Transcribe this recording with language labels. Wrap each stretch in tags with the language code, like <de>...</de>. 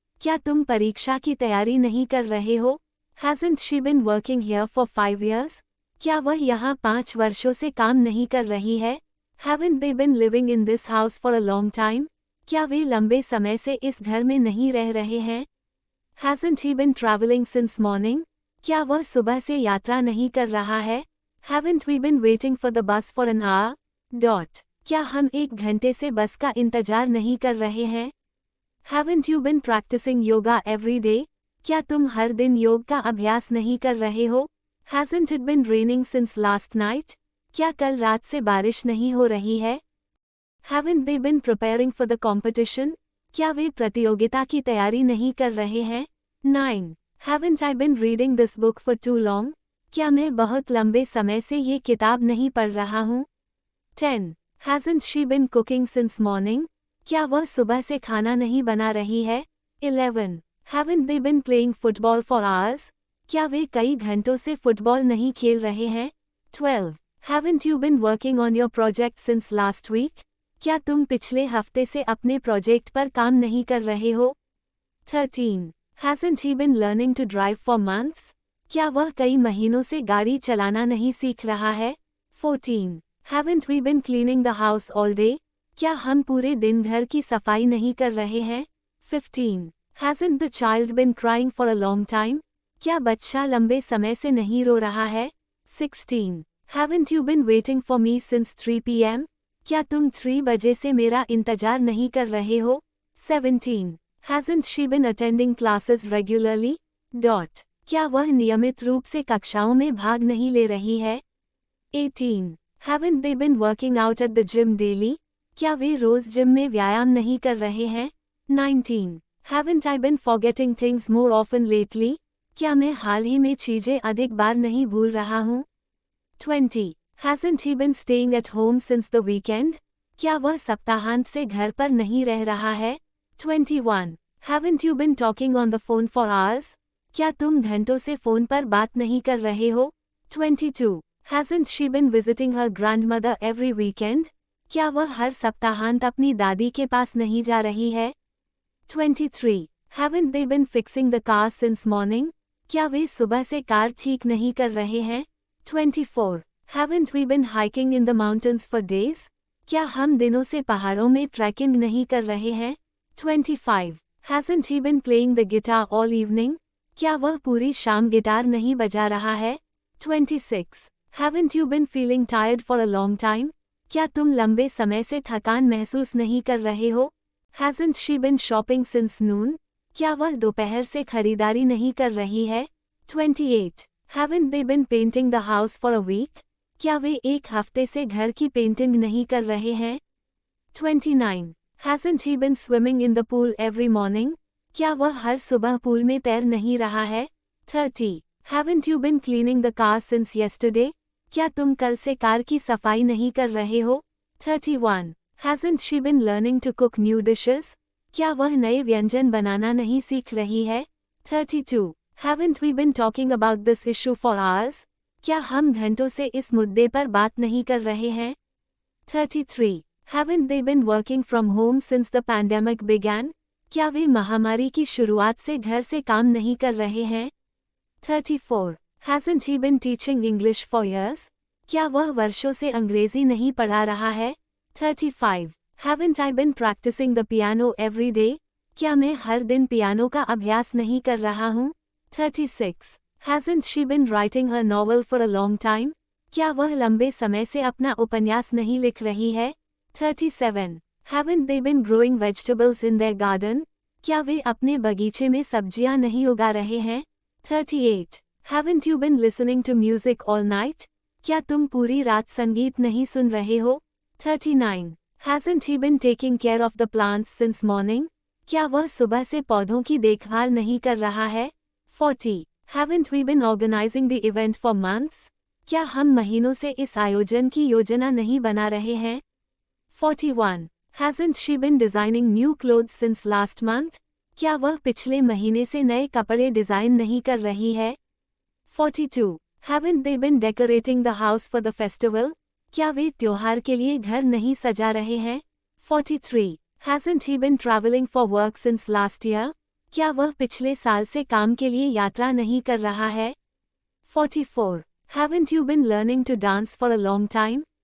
<hi>क्या तुम परीक्षा की तैयारी नहीं कर रहे हो?</hi> <en>Hasn't she been working here for 5 years?</en> <hi>क्या वह यहाँ 5 वर्षों से काम नहीं कर रही है?</hi> <en>Haven't they been living in this house for a long time?</en> <hi>क्या वे लंबे समय से इस घर में नहीं रह रहे हैं?</hi> <en>Hasn't he been traveling since morning?</en> <hi>क्या वह सुबह से यात्रा नहीं कर रहा है?</hi> <en>Haven't we been waiting for the bus for an hour?</en> <hi>क्या हम 1 घंटे से बस का इंतजार नहीं कर रहे हैं?</hi> <en>Haven't you been practicing yoga every day?</en> <hi>क्या तुम हर दिन योग का अभ्यास नहीं कर रहे हो?</hi> <en>Hasn't it been raining since last night?</en> <hi>क्या कल रात से बारिश नहीं हो रही है?</hi> <en>Haven't they been preparing for the competition?</en> <hi>क्या वे प्रतियोगिता की तैयारी नहीं कर रहे हैं?</hi> <en>9. Haven't I been reading this book for too long?</en> <hi>क्या मैं बहुत लंबे समय से ये किताब नहीं पढ़ रहा हूँ?</hi> <en>10. Hasn't she been cooking since morning?</en> <hi>क्या वह सुबह से खाना नहीं बना रही है?</hi> <en>11. Haven't they been playing football for hours?</en> <hi>क्या वे कई घंटों से फुटबॉल नहीं खेल रहे हैं?</hi> <en>12. Haven't you been working on your project since last week?</en> <hi>क्या तुम पिछले हफ्ते से अपने प्रोजेक्ट पर काम नहीं कर रहे हो?</hi> <en>13. Hasn't he been learning to drive for months?</en> <hi>क्या वह कई महीनों से गाड़ी चलाना नहीं सीख रहा है?</hi> <en>14. Haven't we been cleaning the house all day?</en> <hi>क्या हम पूरे दिन घर की सफाई नहीं कर रहे हैं?</hi> <en>15. Hasn't the child been crying for a long time?</en> <hi>क्या बच्चा लंबे समय से नहीं रो रहा है?</hi> <en>16. Haven't you been waiting for me since 3 p.m.?</en> <hi>क्या तुम 3 बजे से मेरा इंतजार नहीं कर रहे हो?</hi> <en>17. Hasn't she been attending classes regularly?</en> <hi>क्या वह नियमित रूप से कक्षाओं में भाग नहीं ले रही है?</hi> <en>18. Haven't they been working out at the gym daily?</en> <hi>क्या वे रोज जिम में व्यायाम नहीं कर रहे हैं?</hi> <en>19. Haven't I been forgetting things more often lately?</en> <hi>क्या मैं हाल ही में चीजें अधिक बार नहीं भूल रहा हूँ?</hi> <en>20. Hasn't he been staying at home since the weekend?</en> <hi>क्या वह सप्ताहांत से घर पर नहीं रह रहा है?</hi> <en>21. Haven't you been talking on the phone for hours?</en> <hi>क्या तुम घंटों से फोन पर बात नहीं कर रहे हो?</hi> <en>22. Hasn't she been visiting her grandmother every weekend?</en> <hi>क्या वह हर सप्ताहांत अपनी दादी के पास नहीं जा रही है?</hi> <en>23. Haven't they been fixing the car since morning?</en> <hi>क्या वे सुबह से कार ठीक नहीं कर रहे हैं?</hi> <en>24. Haven't we been hiking in the mountains for days?</en> <hi>क्या हम दिनों से पहाड़ों में ट्रैकिंग नहीं कर रहे हैं?</hi> <en>25. Hasn't he been playing the guitar all evening?</en> <hi>क्या वह पूरी शाम गिटार नहीं बजा रहा है?</hi> <en>26. Haven't you been feeling tired for a long time?</en> <hi>क्या तुम लंबे समय से थकान महसूस नहीं कर रहे हो?</hi> <en>Hasn't she been shopping since noon?</en> <hi>क्या वह दोपहर से खरीदारी नहीं कर रही है?</hi> <en>28. Haven't they been painting the house for a week?</en> <hi>क्या वे 1 हफ्ते से घर की पेंटिंग नहीं कर रहे हैं?</hi> <en>29. Hasn't he been swimming in the pool every morning?</en> <hi>क्या वह हर सुबह पूल में तैर नहीं रहा है?</hi> <en>30. Haven't you been cleaning the car since yesterday?</en> <hi>क्या तुम कल से कार की सफाई नहीं कर रहे हो?</hi> <en>31. Hasn't she been learning to cook new dishes?</en> <hi>क्या वह नए व्यंजन बनाना नहीं सीख रही है?</hi> <en>32. Haven't we been talking about this issue for hours?</en> <hi>क्या हम घंटों से इस मुद्दे पर बात नहीं कर रहे हैं?</hi> <en>33. Haven't they been working from home since the pandemic began?</en> <hi>क्या वे महामारी की शुरुआत से घर से काम नहीं कर रहे हैं?</hi> <en>34. Hasn't he been teaching English for years?</en> <hi>क्या वह वर्षों से अंग्रेजी नहीं पढ़ा रहा है?</hi> <en>35. Haven't I been practicing the piano every day?</en> <hi>क्या मैं हर दिन पियानो का अभ्यास नहीं कर रहा हूँ?</hi> <en>36. Hasn't she been writing her novel for a long time?</en> <hi>क्या वह लंबे समय से अपना उपन्यास नहीं लिख रही है?</hi> <en>37. Haven't they been growing vegetables in their garden?</en> <hi>क्या वे अपने बगीचे में सब्जियां नहीं उगा रहे हैं?</hi> <en>38. Haven't you been listening to music all night?</en> <hi>क्या तुम पूरी रात संगीत नहीं सुन रहे हो?</hi> <en>39. Hasn't he been taking care of the plants since morning?</en> <hi>क्या वह सुबह से पौधों की देखभाल नहीं कर रहा है?</hi> <en>40. Haven't we been organizing the event for months?</en> <hi>क्या हम महीनों से इस आयोजन की योजना नहीं बना रहे हैं?</hi> <en>41. Hasn't she been designing new clothes since last month?</en> <hi>क्या वह पिछले महीने से नए कपड़े डिजाइन नहीं कर रही है?</hi> <en>42. Haven't they been decorating the house for the festival?</en> <hi>क्या वे त्योहार के लिए घर नहीं सजा रहे हैं?</hi> <en>43. Hasn't he been traveling for work since last year?</en> <hi>क्या वह पिछले साल से काम के लिए यात्रा नहीं कर रहा है?</hi> <en>44. Haven't you been learning to dance for a long time?</en>